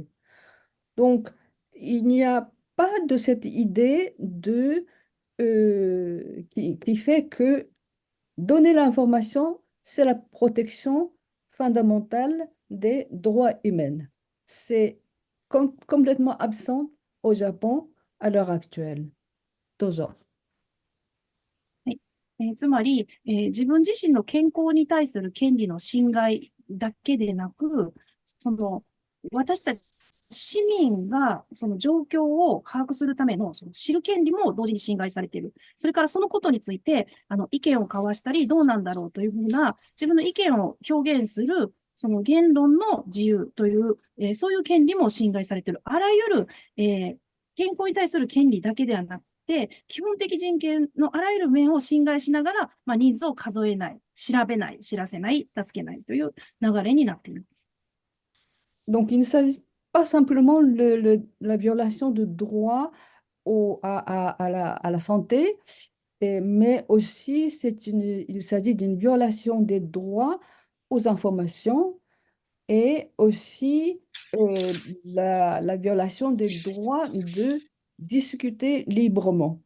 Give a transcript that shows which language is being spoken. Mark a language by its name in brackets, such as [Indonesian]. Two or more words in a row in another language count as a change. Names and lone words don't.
[French] Donc, il n'y a pas de cette idée qui fait que donner l'information, c'est la protection fondamentale des droits humains. C'est complètement absent au Japon à l'heure actuelle. [Japanese] どうぞ。はい。つまり、自分自身の健康に対する権利の侵害だけでなく、私たち市民がその状況を把握するための知る権利も同時に侵害されている。それからそのことについて意見を交わしたりどうなんだろうというふうな自分の意見を表現するその言論の自由という、そういう権利も侵害されている。あらゆる、健康に対する権利だけではなくて、基本的人権のあらゆる面を侵害しながら、人数を数えない、調べない、知らせない、助けないという流れになっています。 [French] Donc, il ne s'agit pas simplement la violation de droit à la santé, mais aussi il s'agit d'une violation des droits aux informations et aussi la violation des droits de discuter librement.